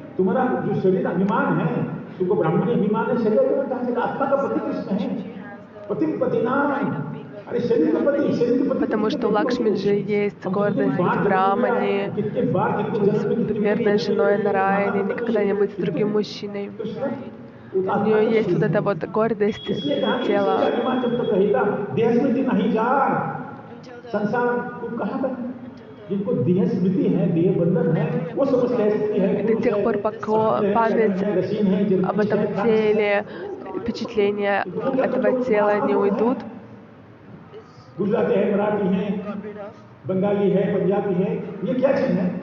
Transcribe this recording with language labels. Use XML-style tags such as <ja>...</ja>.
<hi>तुम्हारा जो शरीर अभिमान है, तुमको ब्राह्मणी अभिमान है, शरीर के पति आत्मा का पति कृष्ण है, पति पति नाम, अरे शरीर का पति, शरीर के पति।</hi> <ru>Потому что у Лакшмиджи есть гордость быть брамани, быть верной женой Нараяне, никогда не быть с другим мужчиной. У нее есть вот эта вот гордость за тело.</ru> <hi>जिनको देह स्मृति है, देह बंधन है, वो समझते हैं</hi> <ru>И до тех пор, пока память об этом теле, впечатления этого тела не уйдут,</ru> <hi>गुजराती है, मराठी है, बंगाली है, पंजाबी है, ये क्या चीज है?</hi>